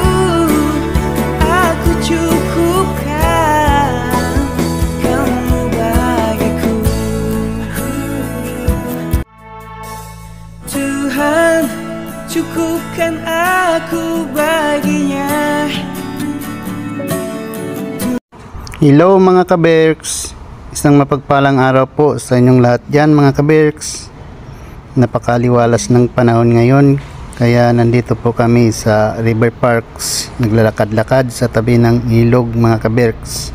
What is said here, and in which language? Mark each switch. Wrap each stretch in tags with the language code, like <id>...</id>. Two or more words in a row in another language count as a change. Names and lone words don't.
<id>Aku cukupkan kamu bagiku. Tuhan, cukupkan aku baginya.</id> <tl>Hello mga kaberks, isang mapagpalang araw po sa inyong lahat dyan mga kaberks. Napakaliwalas ng panahon ngayon, kaya nandito po kami sa River Parks, naglalakad-lakad sa tabi ng ilog mga kaberks.</tl>